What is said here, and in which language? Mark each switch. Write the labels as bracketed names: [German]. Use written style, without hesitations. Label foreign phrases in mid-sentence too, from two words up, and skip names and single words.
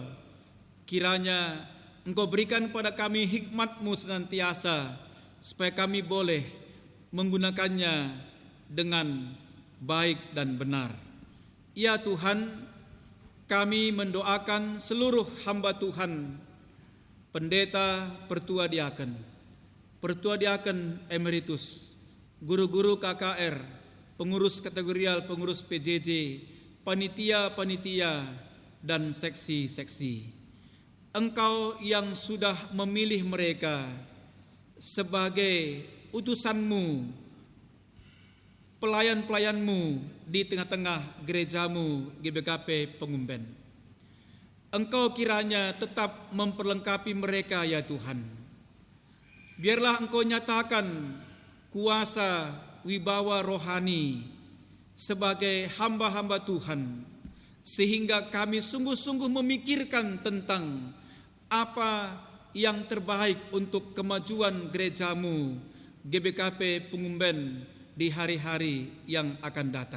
[Indonesian] Kiranya Engkau berikan pada kami hikmat-Mu senantiasa, supaya kami boleh menggunakannya dengan baik dan benar. Ya Tuhan, kami mendoakan seluruh hamba Tuhan, pendeta, pertua diaken emeritus, guru-guru KKR, pengurus kategorial, pengurus PJJ, panitia-panitia, dan seksi-seksi. Engkau yang sudah memilih mereka sebagai utusan-Mu, pelayan-pelayan-Mu di tengah-tengah gereja-Mu GBKP Pengumben. Engkau kiranya tetap memperlengkapi mereka ya Tuhan. Biarlah Engkau nyatakan kuasa wibawa rohani sebagai hamba-hamba Tuhan, sehingga kami sungguh-sungguh memikirkan tentang apa yang terbaik untuk kemajuan gereja-Mu GBKP Pengumben di hari-hari yang akan datang.